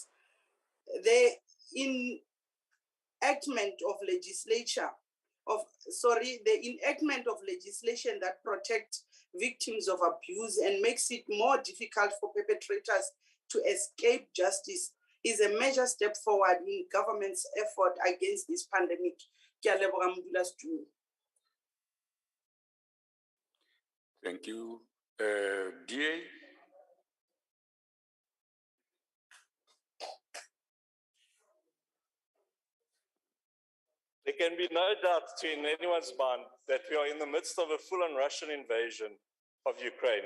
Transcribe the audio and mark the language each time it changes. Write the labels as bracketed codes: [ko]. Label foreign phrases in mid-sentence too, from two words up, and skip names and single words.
[en] The enactment of legislation that protects victims of abuse and makes it more difficult for perpetrators to escape justice is a major step forward in government's effort against this pandemic. [nso] Ke a leboga modulasetulo. [en] Thank you. DA? There can be no doubt in anyone's mind that we are in the midst of a full-on Russian invasion of Ukraine.